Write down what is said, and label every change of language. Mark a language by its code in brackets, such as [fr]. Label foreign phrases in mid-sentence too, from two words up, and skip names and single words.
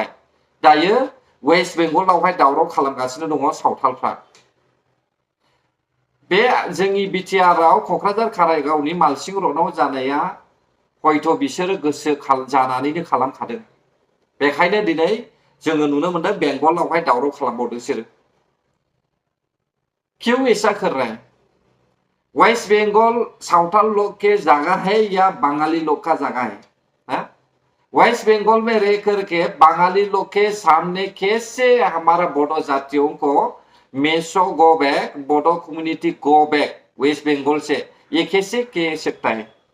[brx] दायो वेस्ट बेंगलावहाय दावराव खालामगासिनो दङ सावथालफ्रा। बे जोंनि बिटिआरआव क'क्राझार काराइगावनि मालसिं रडआव जानाया हयथ' बिसोरो गोसो जानानैनो खालामखादों। बेखायनो दिनै जोङो नुनो मोनदों बेंगलावहाय दावराव खालामबावदों बिसोरो। [hi] क्यों ऐसा कर रहे हैं? वेस्ट बंगाल सावताल लोग के जगह है या बंगाली लोग का जगह है? वेस्ट बंगाल में रह करके बंगाली लोग के सामने कैसे हमारा बोडो जातियों को मेसो [en] go back, [hi] बोडो [en] community go back [hi] वेस्ट बंगाल से, ये कैसे कह सकता है?